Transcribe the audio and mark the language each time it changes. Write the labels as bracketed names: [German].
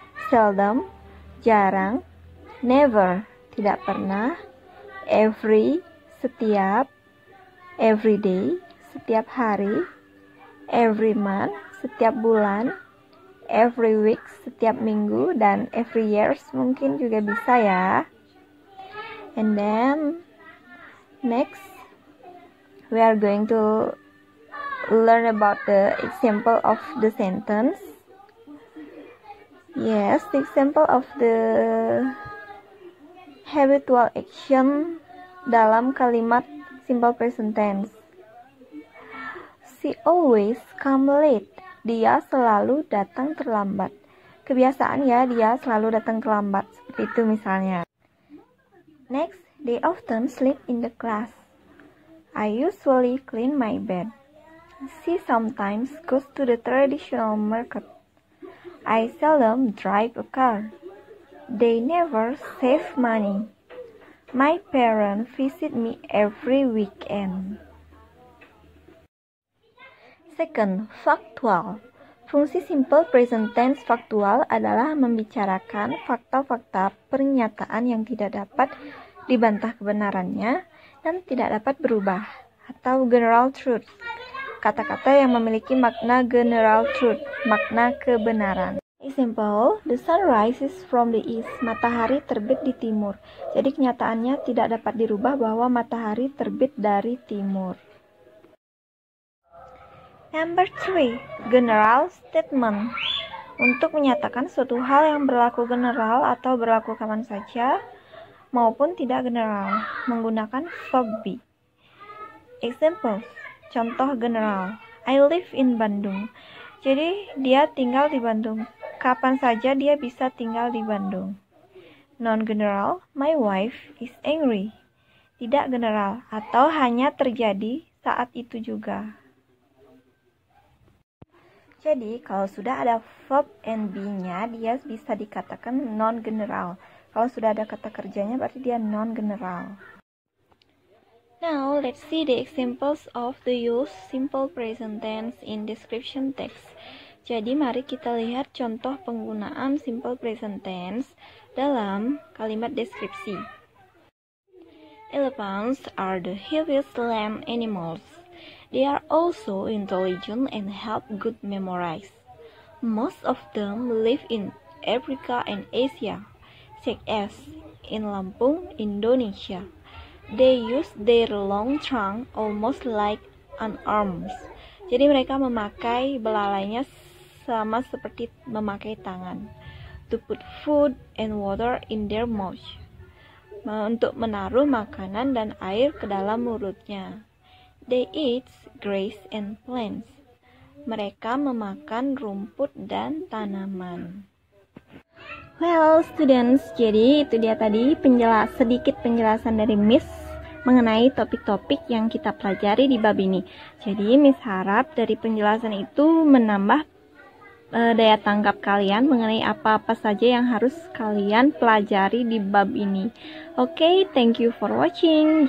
[Indonesian] Seldom, jarang. Never, tidak pernah. Every, setiap. Every day, setiap hari. Every month, setiap bulan. Every week, setiap minggu. Dan every years mungkin juga bisa ya. [English] And then, next, we are going to learn about the example of the sentence. Yes, the example of the habitual action [Indonesian] dalam kalimat [English] simple present tense. She always come late. [Indonesian] Dia selalu datang terlambat. Kebiasaan ya, dia selalu datang terlambat. Seperti itu misalnya. [English] Next, they often sleep in the class. I usually clean my bed. She sometimes goes to the traditional market. I seldom drive a car. They never save money. My parents visit me every weekend. Second, factual. [Indonesian] Fungsi simple present tense factual adalah membicarakan fakta-fakta pernyataan yang tidak dapat dibantah kebenarannya dan tidak dapat berubah, atau general truth. Kata-kata yang memiliki makna general truth, makna kebenaran. [English] Example, the sun rises from the east. [Indonesian] Matahari terbit di timur. Jadi kenyataannya tidak dapat dirubah bahwa matahari terbit dari timur. Number 3, [English] general statement. [Indonesian] Untuk menyatakan suatu hal yang berlaku general atau berlaku kapan saja maupun tidak general, menggunakan verb be. [English] Example, contoh general. I live in Bandung. [Indonesian] Jadi dia tinggal di Bandung. Kapan saja dia bisa tinggal di Bandung. [English] Non-general, my wife is angry. [Indonesian] Tidak general, atau hanya terjadi saat itu juga. Jadi, kalau sudah ada verb and be-nya, dia bisa dikatakan non-general. Kalau sudah ada kata kerjanya, berarti dia non-general. [English] Now, let's see the examples of the use simple present tense in description text. [Indonesian] Jadi, mari kita lihat contoh penggunaan simple present tense dalam kalimat deskripsi. [English] Elephants are the heaviest land animals. They are also intelligent and have good memories. Most of them live in Africa and Asia, such as in Lampung, Indonesia. They use their long trunk almost like an arms. [Indonesian] Jadi mereka memakai belalainya sama seperti memakai tangan. [English] To put food and water in their mouth. [Indonesian] Untuk menaruh makanan dan air ke dalam mulutnya. [English] They eat grass and plants. [Indonesian] Mereka memakan rumput dan tanaman. [English] Well, students, [Indonesian] jadi itu dia tadi sedikit penjelasan dari Miss mengenai topik-topik yang kita pelajari di bab ini. Jadi Miss harap dari penjelasan itu menambah daya tangkap kalian mengenai apa-apa saja yang harus kalian pelajari di bab ini. [English] Oke, thank you for watching.